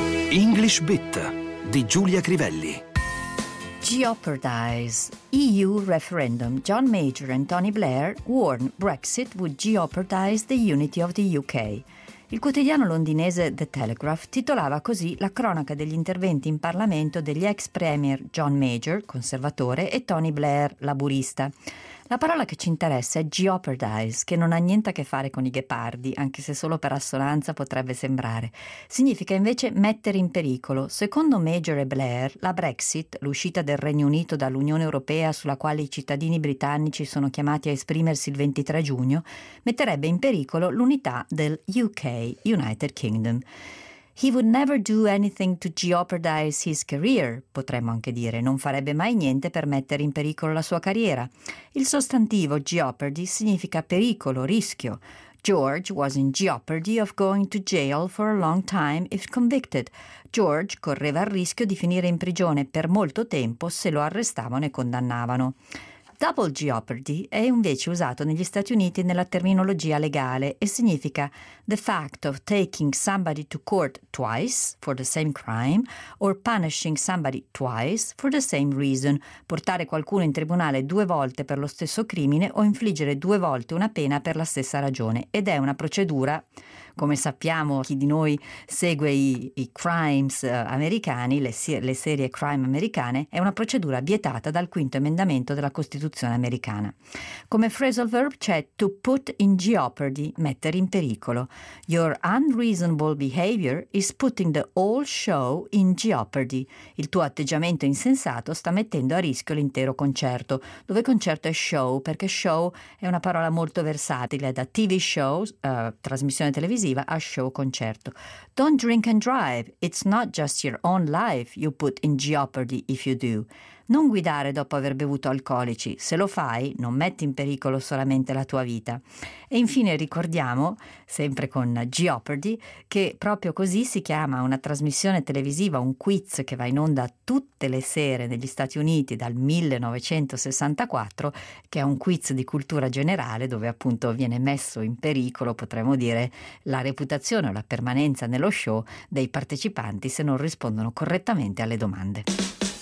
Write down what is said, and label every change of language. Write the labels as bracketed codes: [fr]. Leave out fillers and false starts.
[it] English Bit di Giulia Crivelli. [en] Jeopardize. EU referendum. John Major and Tony Blair warn Brexit would jeopardize the unity of the UK. [it] Il quotidiano londinese The Telegraph titolava così la cronaca degli interventi in Parlamento degli ex premier John Major, conservatore, e Tony Blair, laburista. La parola che ci interessa è jeopardize, che non ha niente a che fare con i ghepardi, anche se solo per assonanza potrebbe sembrare. Significa invece mettere in pericolo. Secondo Major e Blair, la Brexit, l'uscita del Regno Unito dall'Unione Europea sulla quale i cittadini britannici sono chiamati a esprimersi il 23 giugno, metterebbe in pericolo l'unità del UK, United Kingdom. [en] He would never do anything to jeopardize his career, [it] potremmo anche dire. Non farebbe mai niente per mettere in pericolo la sua carriera. Il sostantivo jeopardy significa pericolo, rischio. [en] George was in jeopardy of going to jail for a long time if convicted. [it] George correva il rischio di finire in prigione per molto tempo se lo arrestavano e condannavano. Double jeopardy è invece usato negli Stati Uniti nella terminologia legale e significa [en] the fact of taking somebody to court twice for the same crime or punishing somebody twice for the same reason, [it] portare qualcuno in tribunale due volte per lo stesso crimine o infliggere due volte una pena per la stessa ragione. Ed è una procedura, come sappiamo chi di noi segue i crimes americani, le serie crime americane, è una procedura vietata dal quinto emendamento della Costituzione americana. Come phrasal verb c'è [en] to put in jeopardy, [it] mettere in pericolo. [en] Your unreasonable behavior is putting the whole show in jeopardy. [it] Il tuo atteggiamento insensato sta mettendo a rischio l'intero concerto. Dove concerto è show, perché show è una parola molto versatile, da TV show, trasmissione televisiva, a show, concerto. [en] Don't drink and drive. It's not just your own life you put in jeopardy if you do. [it] Non guidare dopo aver bevuto alcolici. Se lo fai, non metti in pericolo solamente la tua vita. E infine ricordiamo, sempre con Jeopardy, che proprio così si chiama una trasmissione televisiva, un quiz che va in onda tutte le sere negli Stati Uniti dal 1964, che è un quiz di cultura generale dove appunto viene messo in pericolo, potremmo dire, la reputazione o la permanenza nello show dei partecipanti se non rispondono correttamente alle domande.